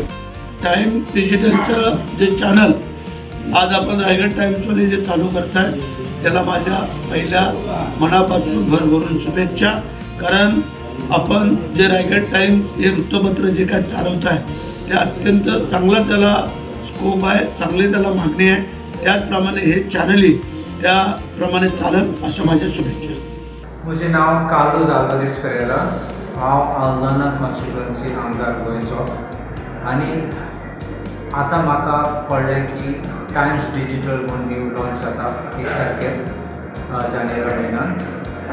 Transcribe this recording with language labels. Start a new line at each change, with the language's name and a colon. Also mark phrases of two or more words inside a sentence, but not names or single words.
Marathi: टाइम डिजिटलचं जे चॅनल आज आपण रायगड टाइम्समध्ये जे चालू करताय त्याला माझ्या पहिल्या मनापासून भरभरून शुभेच्छा. कारण आपण जे रायगड टाइम्स हे वृत्तपत्र जे काय चालवत आहे ते अत्यंत चांगला त्याला स्कोप आहे, चांगली त्याला मागणी आहे. त्याचप्रमाणे हे चॅनलही त्याप्रमाणे चालत अशा माझ्या शुभेच्छा.
Konkani: म्हजें नांव कार्लोस आल्वारेस फेरेरा. हांव आल्दाना कॉन्स्टिट्युएन्सी आमदार गोंयचो आनी आतां म्हाका कळ्ळें की टायम्स डिजिटल म्हूण
English: new launch
Konkani: जाता 1 तारखेर जानेवारी म्हयन्यान.